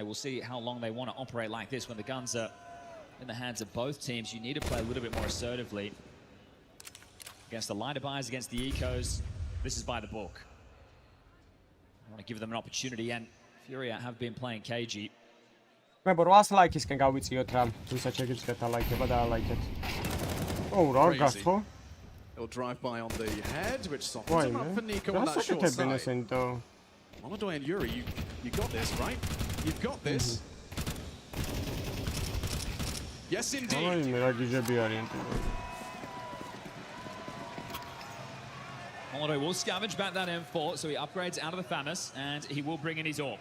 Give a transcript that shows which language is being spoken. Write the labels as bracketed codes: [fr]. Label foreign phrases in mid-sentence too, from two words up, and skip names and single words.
[en] We'll see how long they want to operate like this when the guns are in the hands of both teams. You need to play a little bit more assertively. Against the lighter buys, against the ecos, this is by the book. I want to give them an opportunity, and FURIA have been playing cagey. [ka] მე 800 ლაიქისკენ გავიწიოთ რა, ვისაც შეგიძლიათ ალაიქება და ალაიქეთ. ო, რა გასწო? [en] He'll drive by on the head, which softens him up for Nico on that short side. Molodoi and Yuri, you got this, right? You've got this. Yes, indeed. Molodoi will scavenge back that M4, so he upgrades out of the FAMAS, and he will bring in his AWP.